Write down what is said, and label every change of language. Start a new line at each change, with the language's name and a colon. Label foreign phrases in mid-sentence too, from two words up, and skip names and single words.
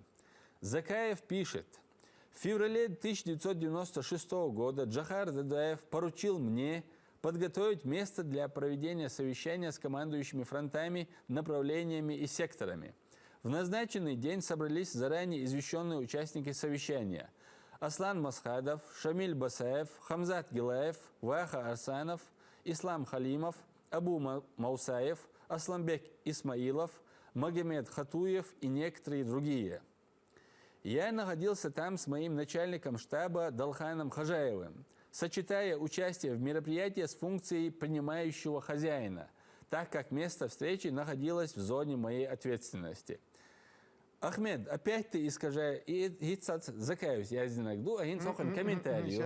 Russian: Закаев пишет: в феврале 1996 года Джохар Дудаев поручил мне подготовить место для проведения совещания с командующими фронтами, направлениями и секторами. В назначенный день собрались заранее извещенные участники совещания: Аслан Масхадов, Шамиль Басаев, Хамзат Гилаев, Ваха Арсанов, Ислам Халимов, Абу Маусаев, Асламбек Исмаилов, Магомед Хатуев и некоторые другие. Я находился там с моим начальником штаба Далханом Хажаевым, сочетая участие в мероприятии с функцией принимающего хозяина, так как место встречи находилось в зоне моей ответственности. Ахмед, опять ты искажаешь, закаюсь, я иногда, комментарий.